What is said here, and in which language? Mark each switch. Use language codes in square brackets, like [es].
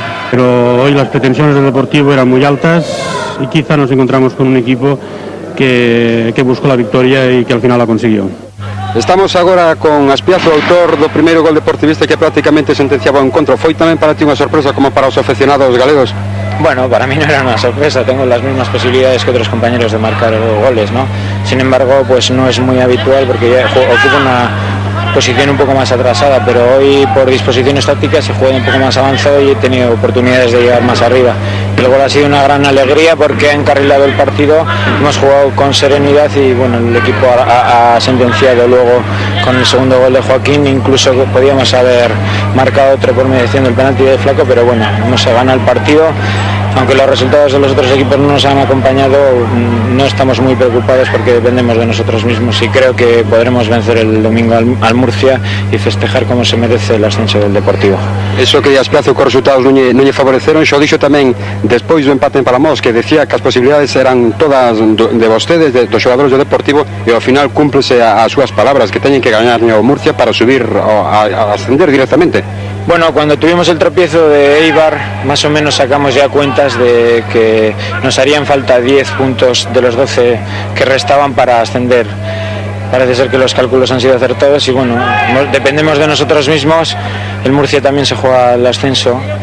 [es] Pero hoy las pretensiones del Deportivo eran muy altas y quizá nos encontramos con un equipo que buscó la victoria y que al final la consiguió. [gl] Estamos agora con Aspiazo, autor do primeiro gol deportivista que prácticamente sentenciaba o encontro. Foi tamén para ti unha sorpresa como para os aficionados galegos? [es] Bueno, para mí no era una sorpresa, tengo las mismas posibilidades que otros compañeros de marcar goles, ¿no? Sin embargo, pues no es muy habitual porque ya ocupo una posición un poco más atrasada, pero hoy por disposiciones tácticas he jugado un poco más avanzado y he tenido oportunidades de llegar más arriba. El gol ha sido una gran alegría porque ha encarrilado el partido, hemos jugado con serenidad y bueno, el equipo ha sentenciado luego con el segundo gol de Joaquín, incluso podíamos haber marcado otro por mediación del penalti de Flaco, pero bueno, hemos ganado el partido. Aunque los resultados de los otros equipos no nos han acompañado, no estamos muy preocupados porque dependemos de nosotros mismos y creo que podremos vencer el domingo al Murcia y festejar como se merece el ascenso del Deportivo. [gl] Eso que Aspiazo cos resultados non lle favoreceron, xo dixo tamén despois do empate en Palamos, que decía que as posibilidades eran todas de vostedes, dos xogadores do Deportivo, e ao final cúmplese as súas palabras, que teñen que gañar o Murcia para subir a ascender directamente. [es] Bueno, cuando tuvimos el tropiezo de Eibar, más o menos sacamos ya cuentas de que nos harían falta 10 puntos de los 12 que restaban para ascender. Parece ser que los cálculos han sido acertados y bueno, dependemos de nosotros mismos. El Murcia también se juega el ascenso,